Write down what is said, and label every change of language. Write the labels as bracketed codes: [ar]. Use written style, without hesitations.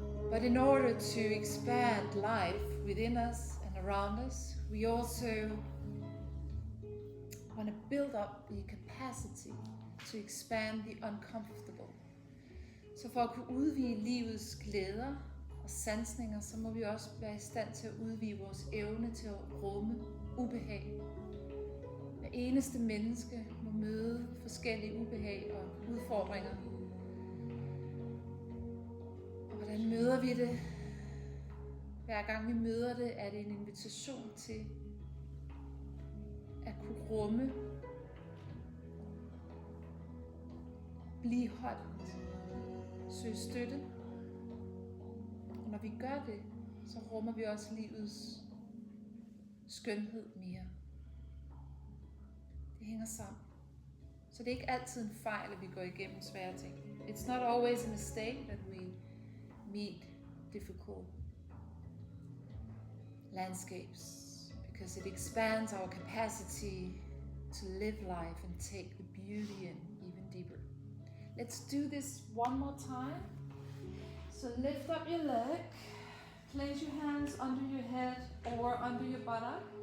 [en] But in order to expand life within us and around us, we also want to build up the capacity to expand the uncomfortable. [da] Så for at kunne udvide livets glæder og sansninger, så må vi også være i stand til at udvide vores evne til at rumme ubehag. Hver eneste menneske må møde forskellige ubehag og udfordringer. Og hvordan møder vi det? Hver gang vi møder det, er det en invitation til at kunne rumme, blive holdt, søge støtte. Og når vi gør det, så rummer vi også livets skønhed mere. Det hænger sammen. Så det er ikke altid en fejl, at vi går igennem svære ting. [en] It's not always a mistake that we meet difficult landscapes, because it expands our capacity to live life and take the beauty in even deeper. Let's do this one more time. So lift up your leg, place your hands under your head or under your buttock.